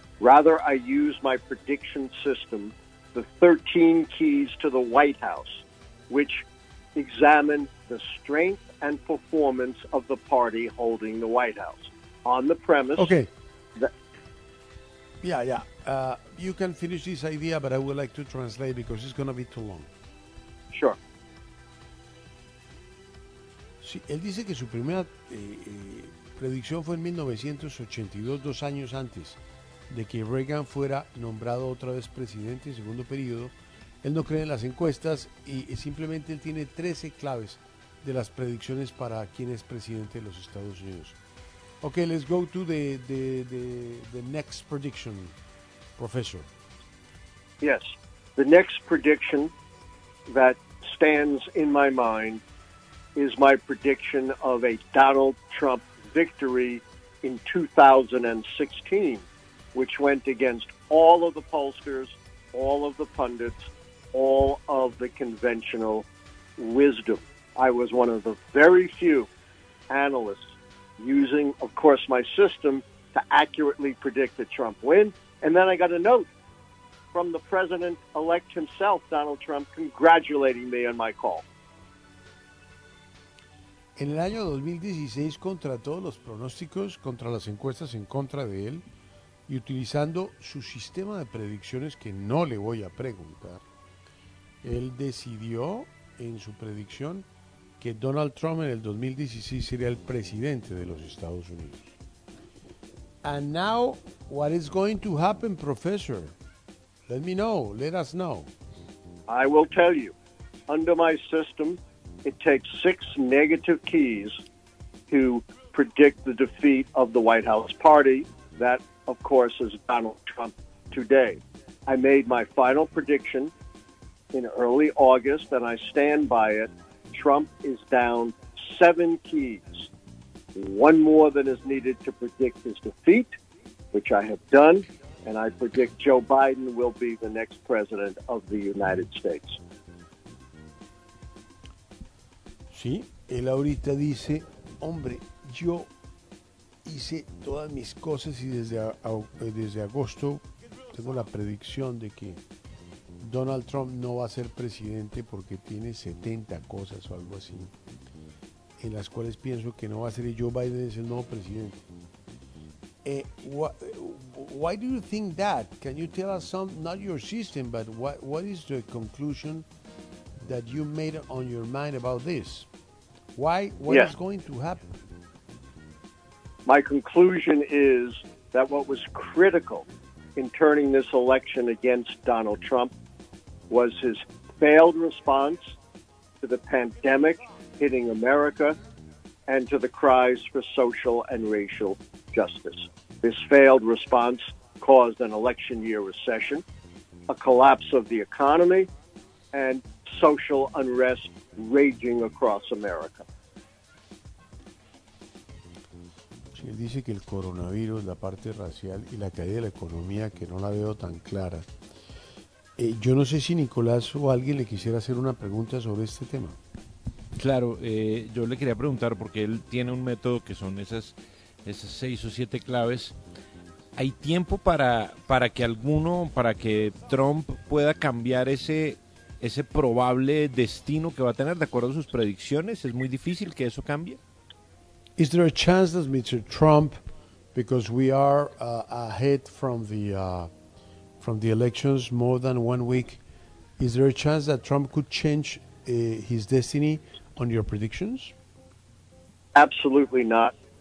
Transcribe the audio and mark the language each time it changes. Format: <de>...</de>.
<en>Rather, I use my prediction system, the 13 keys to the White House, which examine the strength and performance of the party holding the White House. On the premise... Okay. Yeah. You can finish this idea, but I would like to translate because it's going to be too long. Sure.</en> <es>Sí, él dice que su primera predicción fue en 1982, dos años antes de que Reagan fuera nombrado otra vez presidente, segundo periodo. Él no cree en las encuestas y simplemente él tiene 13 claves de las predicciones para quién es presidente de los Estados Unidos.</es> <en>Ok, let's go to the next prediction, professor. Yes, the next prediction that stands in my mind is my prediction of a Donald Trump victory in 2016, which went against all of the pollsters, all of the pundits, all of the conventional wisdom. I was one of the very few analysts using, of course, my system to accurately predict the Trump win. And then I got a note from the president-elect himself, Donald Trump, congratulating me on my call.</en> <es>En el año 2016, contra todos los pronósticos, contra las encuestas en contra de él, y utilizando su sistema de predicciones que no le voy a preguntar, él decidió en su predicción que Donald Trump en el 2016 sería el presidente de los Estados Unidos.</es> <en>And now, what is going to happen, professor? Let me know. Let us know. I will tell you. Under my system, it takes 6 negative keys to predict the defeat of the White House party. That, of course, is Donald Trump today. I made my final prediction in early August, and I stand by it. Trump is down 7 keys, one more than is needed to predict his defeat, which I have done, and I predict Joe Biden will be the next president of the United States.</en> <es>Sí, él ahorita dice, hombre, yo hice todas mis cosas y desde agosto tengo la predicción de que Donald Trump no va a ser presidente porque tiene 70 cosas o algo así, en las cuales pienso que no va a ser, y Joe Biden es el nuevo presidente.</es> <en>Why do you think that? Can you tell us some, not your system, but what is the conclusion that you made on your mind about this? Why? What is going to happen? My conclusion is that what was critical in turning this election against Donald Trump was his failed response to the pandemic hitting America and to the cries for social and racial justice. This failed response caused an election year recession, a collapse of the economy, and social unrest raging across America.</en> <es>Él dice que el coronavirus, la parte racial y la caída de la economía, que no la veo tan clara. Yo no sé si Nicolás o alguien le quisiera hacer una pregunta sobre este tema. Claro, yo le quería preguntar, porque él tiene un método que son esas 6 o 7 claves. ¿Hay tiempo para que Trump pueda cambiar ese probable destino que va a tener de acuerdo a sus predicciones? ¿Es muy difícil que eso cambie?</es> <en>Is there a chance that Mr. Trump, because we are ahead from the elections more than 1 week, is there a chance that Trump could change his destiny on your predictions? Absolutely not.</en>